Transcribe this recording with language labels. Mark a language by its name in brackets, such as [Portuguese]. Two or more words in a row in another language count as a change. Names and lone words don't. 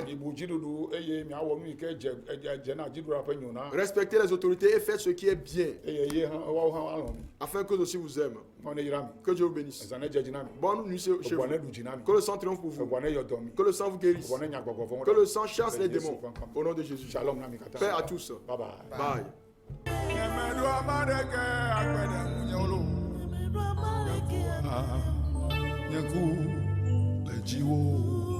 [Ewe] Mibu dziɖuɖu eye miawɔ nu yi ke dze na dziɖuɖua ƒe nyo na. [French] Respectez les autorités et faites ce qui est bien, [Ewe] Eye ye hã woawo hã alɔ̃ mi. [French] afin que aussi vous aiment. [Ewe] Mawu ne yra mi. [French] Que Dieu vous bénisse. [Ewe] Zã ne dzedzi na mi. [French] Bonne nuit chez vous. [Ewe] Eʋua ne ɖu dzi na mi. [French] Que le sang triomphe pour vous. [Ewe] Eʋua ne yɔ dɔ mi. [French] Que le sang vous guérisse. [Ewe] Eʋua ne nya gbɔgbɔ vɔ̃wo [French] Que [Ewe] ɖa. [French] le sang chasse [Ewe] Le [French] les [Ewe] Yesu [French] démons. [Ewe] ƒe ŋkɔ me. [French] Au nom de Jésus. [Ewe] Shalom na mi katã. [French] Paix à tous. [English] Bye bye. Bye. [Ewe] Nyemeɖo ame aɖeke agbe ɖe ŋunye lo. Nye ku le dziwò.